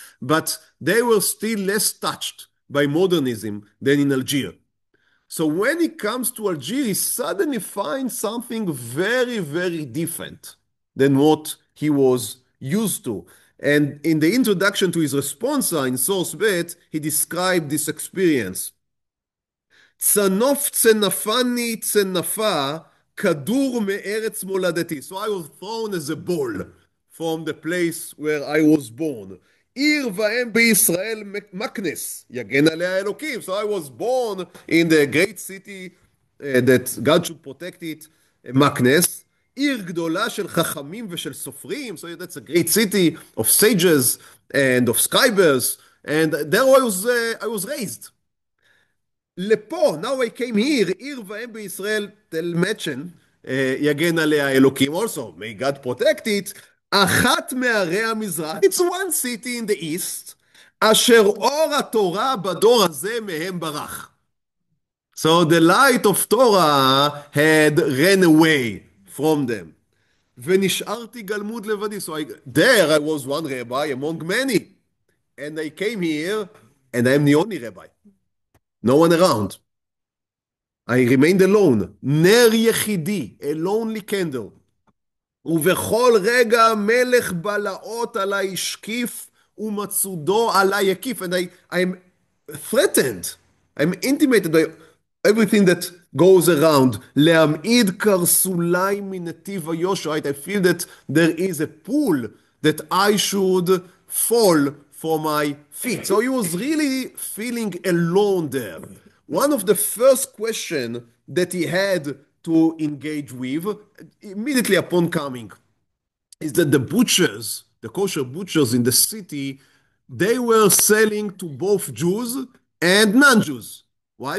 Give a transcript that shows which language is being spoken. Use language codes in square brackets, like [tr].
[en] But they were still less touched by modernism than in Algiers. So when he comes to Algiers, he suddenly finds something very, very different than what he was used to. And in the introduction to his responsa in source bet, he described this experience. [he] צנוף צנפני צנפה, כדור מארץ מולדתי. [en] So I was thrown as a ball from the place where I was born. [he] עיר ואם בישראל מקנס, יגן עליה אלוקים. [en] So I was born in the great city that God should protect it, מקנס. [he] עיר גדולה של חכמים ושל סופרים. [en] So that's a great city of sages and of scribers. And there I was raised. [he] לפה, [en] now I came here, [he] עיר ואם בישראל, תל מצ'ן, יגן עליה אלוקים [en] also, may God protect it, [he] אחת מערי המזרח, [en] it's one city in the east, [he] אשר אור התורה בדור הזה מהם ברח. [en] So the light of Torah had ran away from them. [he] ונשארתי גלמוד לבדי. [en] So there I was one rabbi among many. And I came here, and I am the only rabbi. No one around. I remained alone, [he] נר יחידי, [en] a lonely candle. [he] ובכל רגע מלך בלעות עלי השקיף, ומצודו עלי הקיף. [en] And I'm threatened, I'm intimated by everything that goes around. [he] להמעיד קרסולי מנתיב היושר. [en] I feel that there is a pull that I should fall for my feet. So he was really feeling alone there. One of the first questions that he had to engage with immediately upon coming is that the butchers, the kosher butchers in the city, they were selling to both Jews and non-Jews. Why?